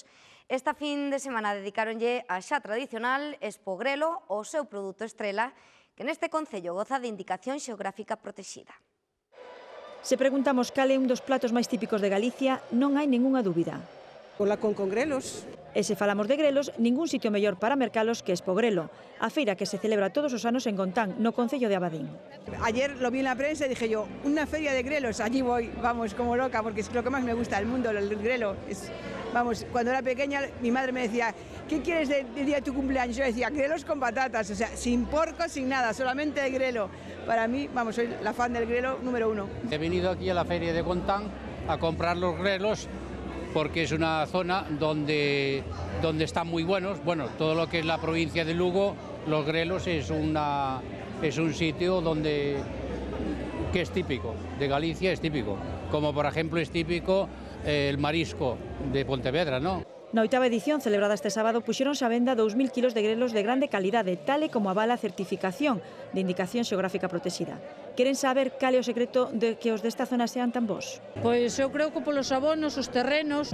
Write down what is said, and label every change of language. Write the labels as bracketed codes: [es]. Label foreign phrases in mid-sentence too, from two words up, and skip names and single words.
[gl] Esta fin de semana dedicáronlle a xa tradicional Expo Grelo, o seu produto estrela, que neste concello goza de indicación xeográfica protexida. Se preguntamos cal é un dos platos máis típicos de Galicia, non hai ningunha dúbida. O lacón con grelos. E se falamos de grelos, ningún sitio mellor para mercalos que Expo Grelo, a feira que se celebra todos os anos en Gontán, no concello de Abadín. [es] Ayer lo vi en la prensa y dije yo, una feria de grelos, allí voy, vamos, como loca, porque es lo que más me gusta del mundo, el grelo. Vamos, cuando era pequeña mi madre me decía, ¿qué quieres del día de tu cumpleaños? Yo decía, grelos con patatas, o sea, sin porco, sin nada, solamente el grelo. Para mí, vamos, soy la fan del grelo número 1. He venido aquí a la feria de Gontán a comprar los grelos porque es una zona donde están muy buenos. Bueno, todo lo que es la provincia de Lugo, los grelos es un sitio donde que es típico, de Galicia es típico, como por ejemplo es típico el marisco de Pontevedra, ¿no? [gl] Na oitava edición, celebrada este sábado, puxéronse a venda 2.000 kilos de grelos de grande calidade, tal e como avala a certificación de indicación xeográfica protexida. Queren saber cal é o secreto de que os desta zona sean tan bons? Pois eu creo que polos abonos, os terrenos...